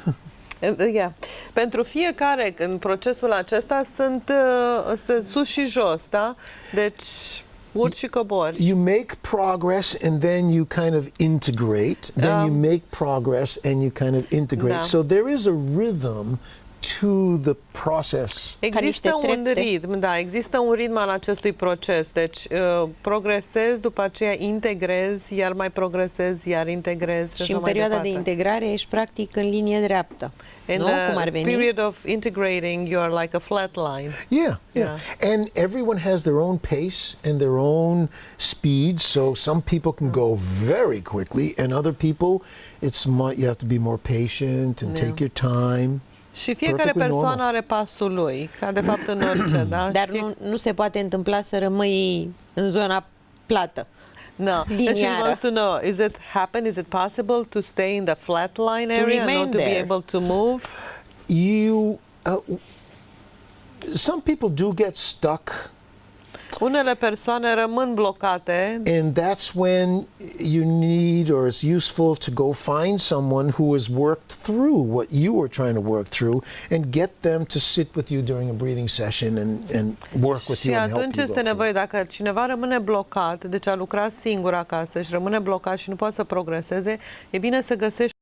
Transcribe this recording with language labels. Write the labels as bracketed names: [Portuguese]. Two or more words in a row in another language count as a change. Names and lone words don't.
[English] Yeah. [Romanian] Pentru fiecare în procesul acesta sunt sus și jos, da? Deci urci și cobori. [English] You make progress and then you kind of integrate, then you make progress and you kind of integrate. So there is a rhythm to the process. [Romanian] Există un ritm, da, există un ritm al acestui proces. Deci progresezi, după aceea integrezi, iar mai progresezi, iar integrezi. Și în perioada de integrare ești practic în linie dreaptă. [English] In the period of integrating, you are like a flat line. Yeah. And everyone has their own pace and their own speed. So some people can go very quickly, and other people, you have to be more patient and take your time. [Romanian] Și fiecare persoană are pasul lui, ca de fapt în orice, da? Dar nu se poate întâmpla să rămâi în zona plată. [English] No. And she wants to know, is it possible to stay in the flat line area and not to be able to move? Some people do get stuck. [Romanian] Unele persoane rămân blocate. [English] And that's when you need, or it's useful to go find someone who has worked through what you were trying to work through and get them to sit with you during a breathing session and work with you and help you. [Romanian] Și atunci este nevoie, dacă cineva rămâne blocat, deci a lucrat singur acasă și rămâne blocat și nu poate să progreseze, e bine să găsești